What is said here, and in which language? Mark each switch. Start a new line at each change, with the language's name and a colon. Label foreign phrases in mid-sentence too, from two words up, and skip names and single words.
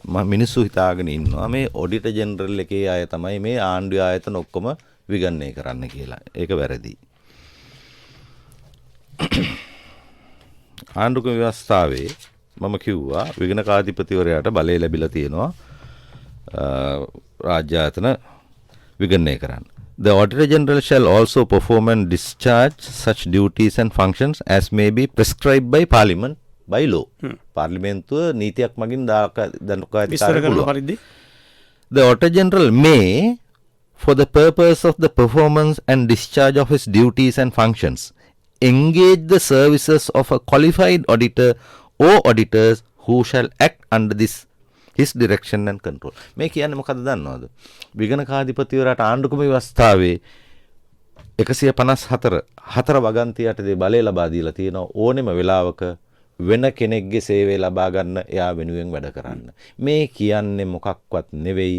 Sinhala: මිනිස්සු හිතාගෙන ඉන්නවා මේ
English: Auditor General
Sinhala: එකේ අය තමයි මේ ආණ්ඩුවේ ආයතන ඔක්කොම විගණනය කරන්න කියලා. ඒක වැරදි. ආණ්ඩුක ව්‍යවස්ථාවේ මම කිව්වා විගණකාධිපතිවරයාට බලය ලැබිලා තියෙනවා රාජ්‍ය ආයතන විගණනය කරන්න.
English: The Auditor General shall also perform and discharge such duties and functions as may be prescribed by Parliament by law.
Sinhala: පාර්ලිමේන්තුව නීතියක් මගින්
English: The Auditor General may, for the purpose of the performance and discharge of his duties and functions, engage the services of a qualified auditor or auditors who shall act under his direction and control.
Sinhala: මේ කියන්නේ මොකද්ද දන්නවද? විගණකාධිපතිවරයාට ආණ්ඩුක්‍රම ව්‍යවස්ථාවේ 154 වගන්තියටදී බලය ලබා දීලා තියෙනවා ඕනෙම වෙලාවක වෙන කෙනෙක්ගේ සේවය ලබා ගන්න එයා වෙනුවෙන් වැඩ කරන්න. මේ කියන්නේ මොකක්වත් නෙවෙයි.